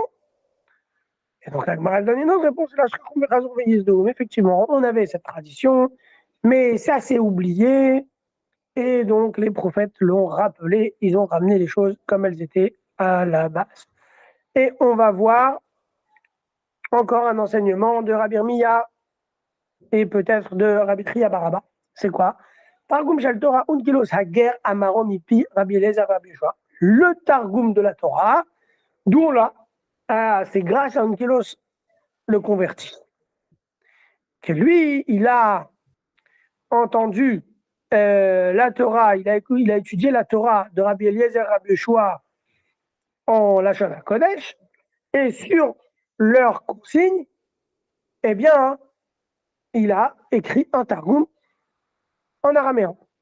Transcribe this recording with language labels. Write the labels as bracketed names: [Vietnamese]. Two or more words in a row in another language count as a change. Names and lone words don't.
[French] Et donc la Gemara donne une autre réponse. Effectivement, on avait cette tradition, mais ça s'est oublié. Et donc les prophètes l'ont rappelé, ils ont ramené les choses comme elles étaient à la base. Et on va voir encore un enseignement de Rabbi Irmia et peut-être de Rabbi Tria Baraba. C'est quoi? [Hebrew] תרגום של תורה אונקלוס הגר אמרו מפי רבי אליעזר רבי יהושע. [French] Le Targum de la Torah, d'où là, c'est grâce à Unkilos le converti. Que lui, il a entendu la Torah, il a étudié la Torah de Rabbi Eliezer Rabbi Yoshua en [Hebrew] לשון הקודש, [French] et sur leur consigne, eh bien, il a écrit un Targum en araméen.